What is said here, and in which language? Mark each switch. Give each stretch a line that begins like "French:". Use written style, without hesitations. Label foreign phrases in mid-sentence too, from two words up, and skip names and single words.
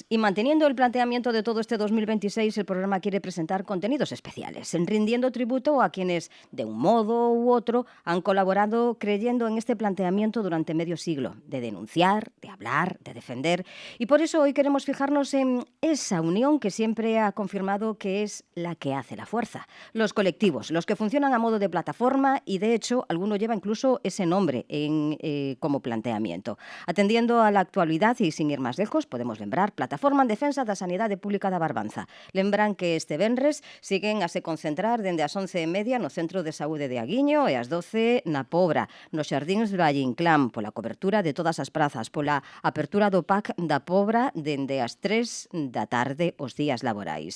Spanish: Y manteniendo el planteamiento de todo este 2026, el programa quiere presentar contenidos especiales, rindiendo tributo a quienes, de un modo u otro, han colaborado creyendo en este planteamiento durante medio siglo, de denunciar, de hablar, de defender. Y por eso hoy queremos fijarnos en esa unión que siempre ha confirmado que es la que hace la fuerza. Los colectivos, los que funcionan a modo de plataforma y, de hecho, alguno lleva incluso ese nombre como planteamiento. Atendiendo a la actualidad e sin ir máis lejos,
Galician: podemos lembrar
Spanish: Plataforma en Defensa da Sanidade Pública da Barbanza.
Galician: Lembran que este venres siguen a se concentrar dende as 11:30 no Centro de Saúde de Aguiño e ás 12 na Pobra, nos Xardíns do Valle Inclán, pola cobertura de todas as prazas, pola apertura do PAC da Pobra dende as 3 da tarde os días laborais.